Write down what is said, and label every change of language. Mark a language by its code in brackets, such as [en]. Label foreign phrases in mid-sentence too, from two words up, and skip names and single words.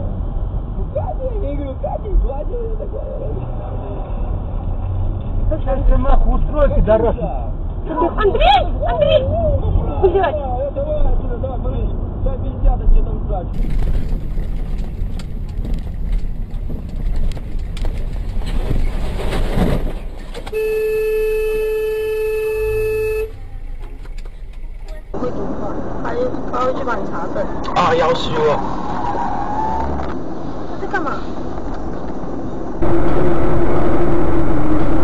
[ru] Я говорю, Катя, гладила такое. Сейчас ты нахуй устрой, пидорас. Андрей! Андрей! Блядь! Давай отсюда, давай, смотри. Сейчас пиздят, а тебе там сзади. [zh] 会读话，他会去帮你查证。啊，要死我！他在干嘛？